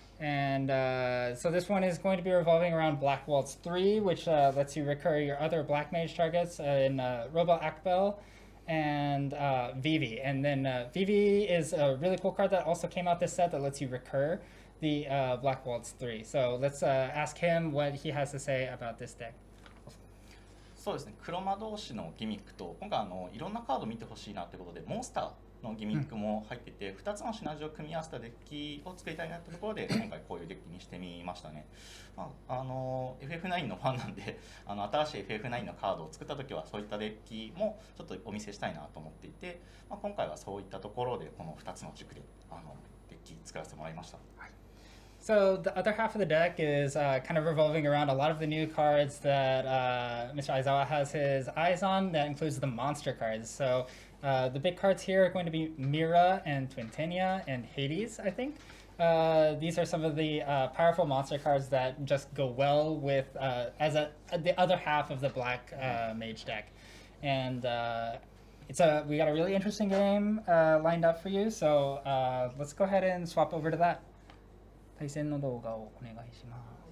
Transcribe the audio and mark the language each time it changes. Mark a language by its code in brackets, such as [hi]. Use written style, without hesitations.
[en] And so this one is going to be revolving around Black Waltz 3, which lets you recur your other Black Mage targets in Robo Akbel and Vivi. And then Vivi is a really cool card that also came out this set that lets you recur the Black Waltz 3. So let's ask him what he has to say about this deck. [ja] そうですね、黒魔同士のギミックと今回いろんなカード見てほしいなということでモンスターのギミックも入ってて、2つのシナジーを組み合わせたデッキを作りたいなってところで今回こういうデッキにしてみましたね。 FF9 のファンなんで新しい FF9 のカードを作った時はそういったデッキもちょっとお見せしたいなと思っていて、今回はそういったところでこの2つの軸でデッキ作らせてもらいました。 [en] So the other half of the deck is kind of revolving around a lot of the new cards that Mr. Aizawa has his eyes on. That includes the monster cards. So the big cards here are going to be Mira and Twintenia and Hades, I think. These are some of the powerful monster cards that just go well with the other half of the black mage deck. And we got a really interesting game lined up for you. So let's go ahead and swap over to that. [ja] 対戦の動画をお願いします。